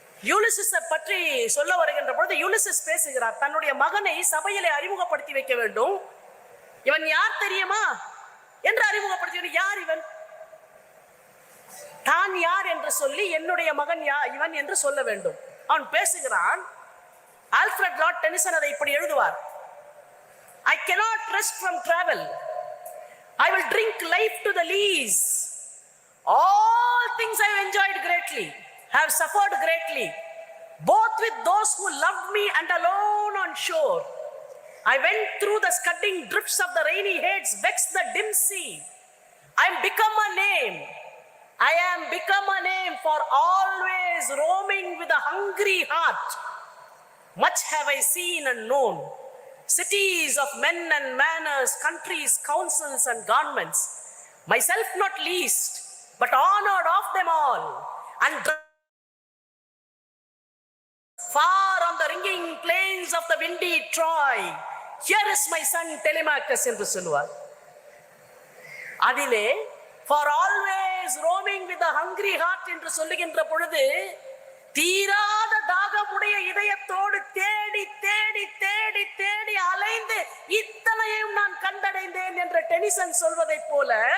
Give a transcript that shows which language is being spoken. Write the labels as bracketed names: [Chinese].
[Tamil] யூலிசிஸை பற்றி சொல்ல வருகின்ற பொழுது யூலிசிஸ் பேசுகிறார், தன்னுடைய மகனை சபையிலே அறிமுகப்படுத்தி வைக்க வேண்டும். இவன் யார் தெரியுமா என்று அறிமுகப்படுத்தி, யார் இவன், தான் யார் என்று சொல்லி என்னுடைய மகன் இவன் என்று சொல்ல வேண்டும். அவன் பேசுகிறான். [English] Alfred Lord Tennyson [Tamil] அதை இப்படி எழுதுவார், [English] I cannot rest from travel, I will drink life to the lees, all things I have enjoyed greatly, have suffered greatly, both with those who loved me and alone on shore. I went through the scudding drifts of the rainy heads, vexed the dim sea. I am become a name, I am become a name for always roaming with a hungry heart. Much have I seen and known, cities of men and manners, countries, councils and governments, myself not least, but honored of them all, and far on the ringing plains of the windy Troy, here is my son Telemachus [Tamil] என்று சொல்லுவார். அதிலே [English] for always roaming with a hungry heart [Tamil] என்று சொல்லுகின்ற பொழுது, தீராத தாகமுடைய இதயத்தோடு தேடி தேடி தேடி தேடி அலைந்து இத்தனையும் நான் கண்டடைந்தேன் என்ற டெனிசன் சொல்வதை போல,